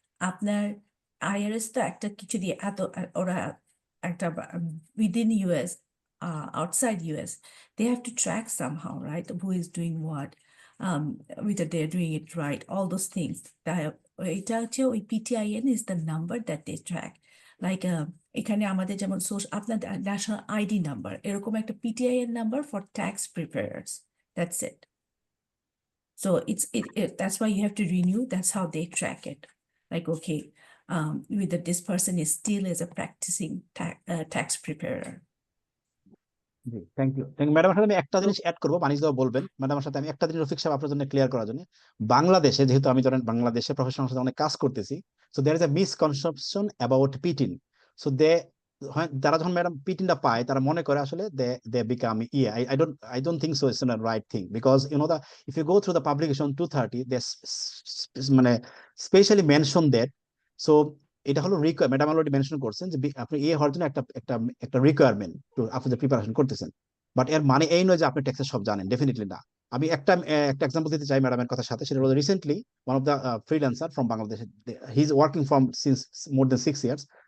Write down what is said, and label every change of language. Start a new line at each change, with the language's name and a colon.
Bangla: আপনার আইআরএস তো একটা কিছু দিয়ে এত ওরা একটা
English: Within US, outside US, they have to track somehow, right, who is doing what, whether they're doing it right, all those things.
Bangla: এটা হচ্ছে ওই
English: PTIN is the number that they track.
Bangla: Like এখানে আমাদের যেমন আপনার ন্যাশনাল আইডি নাম্বার, এরকম একটা
English: PTIN number for tax preparers, that's it. So that's why you have to renew. That's how they track it. Like, okay, whether this person is still as a practicing tax preparer.
Bangla: Thank you ম্যাডামের সাথে আমি একটা জিনিস add করবো, মানিস দাও বলবেন। ম্যাডামের সাথে আমি একটা জিনিস রফিক সাহেব আপনার জন্য ক্লিয়ার করার জন্য, বাংলাদেশে যেহেতু আমি ধরেন বাংলাদেশে প্রফেশনাল সাথে অনেক কাজ করতেছি,
English: So there is a misconception about PTIN.
Bangla: So তারা যখন ম্যাডাম পিটিনটা পায় তারা মনে করে আসলে
English: they become
Bangla: ইয়ে।
English: I don't think so it's not right thing, because you know if you go through the publication 230 they মানে specially mention that.
Bangla: সো এটা হলো ম্যাডাম অলরেডি মেনশন করছেন যে আপনি ইয়ে হওয়ার জন্য একটা রিকোয়ারমেন্ট টু আপনি যে প্রিপারেশন করতেছেন, বাট এর মানে এই নয় যে আপনি ট্যাক্সের সব জানেন, ডেফিনেটলি না। আমি একটা এক্সাম্পল দিতে চাই ম্যাডামের কথার সাথে, সেটা হলো
English: Recently one of the freelancer from Bangladesh, he is working from since more than 6 years।